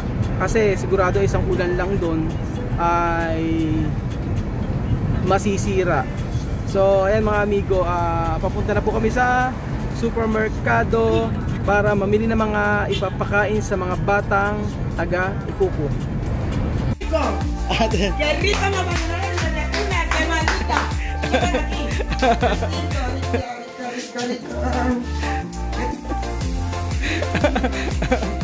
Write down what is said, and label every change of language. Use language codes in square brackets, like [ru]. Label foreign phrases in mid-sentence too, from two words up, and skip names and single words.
[tl] Kasi sigurado isang ulan lang doon ay masisira. So ayan mga amigo, papunta na po kami sa supermerkado para mamili ng mga ipapakain sa mga batang taga Ikuku. [es] ¡Qué rico nos van a dar una semanita! Ven aquí. Rico.